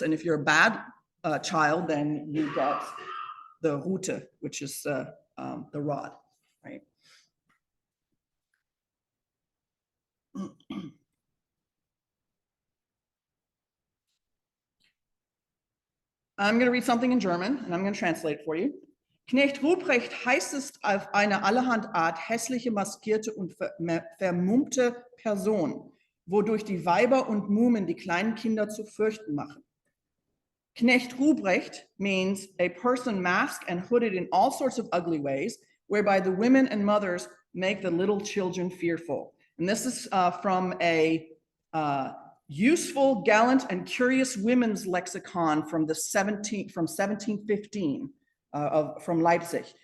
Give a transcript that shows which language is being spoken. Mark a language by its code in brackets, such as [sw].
[en] And if you're a bad child, then you get the Rute, which is the rod, right? I'm going to read something in German and I'm going to translate for you. [de] Knecht Ruprecht heißt es auf eine allerhand Art hässliche, maskierte und vermummte Person, wodurch die Weiber und Muhmen die kleinen Kinder zu fürchten machen. [en] Knecht Ruprecht means a person masked and hooded in all sorts of ugly ways, whereby the women and mothers make the little children fearful. And this is from a useful, gallant, and curious women's lexicon from 1715 from Leipzig.